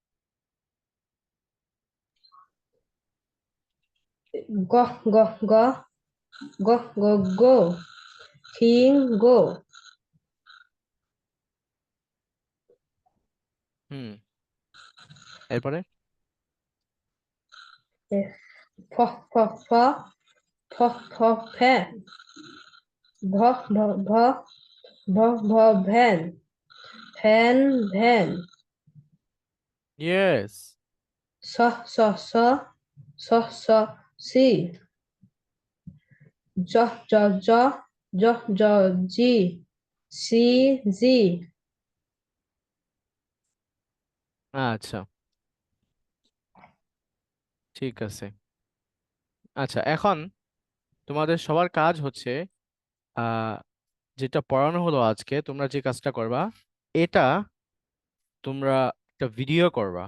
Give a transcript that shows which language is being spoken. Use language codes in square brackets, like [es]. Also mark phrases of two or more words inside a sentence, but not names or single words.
[bn] গ গ গ গ গ গো খিং গো হুম এরপরে ফ ফ ফ ফ ফ ফ্যান ভ ভ ভ ভ ভ ভ্যান ফ্যান ভ্যান ইয়েস, স স স স স সি জ জ জ জ জ জি সি জি আচ্ছা, ঠিক আছে। আচ্ছা, এখন তোমাদের সবার কাজ হচ্ছে আহ যেটা পড়ানো হলো আজকে, তোমরা যে কাজটা করবা, এটা তোমরা একটা ভিডিও করবা।